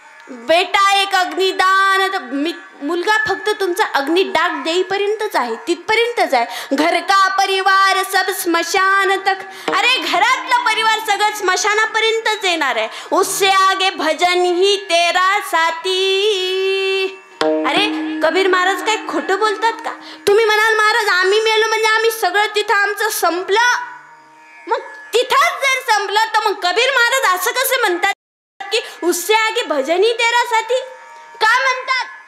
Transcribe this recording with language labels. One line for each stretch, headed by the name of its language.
Hindi: बेटा एक अग्निदान,
Marathi: मुलगा फक्त तुमचा अग्निडाग देईपर्यंतच आहे, तिथपर्यंतच आहे।
Hindi: घर का परिवार सब स्मशान तक,
Marathi: अरे घरातला परिवार सगळं स्मशानापर्यंतच येणार आहे।
Hindi: उससे आगे भजन ही तेरा साथी।
Marathi: अरे कबीर महाराज काय खोटं बोलतात का? तुम्ही म्हणाल महाराज आम्ही मेलो म्हणजे आम्ही सगळं तिथं आमचं संपलं, मग तिथंच जर संपलं तर मग कबीर महाराज असं कसं म्हणतात की
Hindi: उससे आगे भजन ही तेरा साथी?
Marathi: का म्हणतात?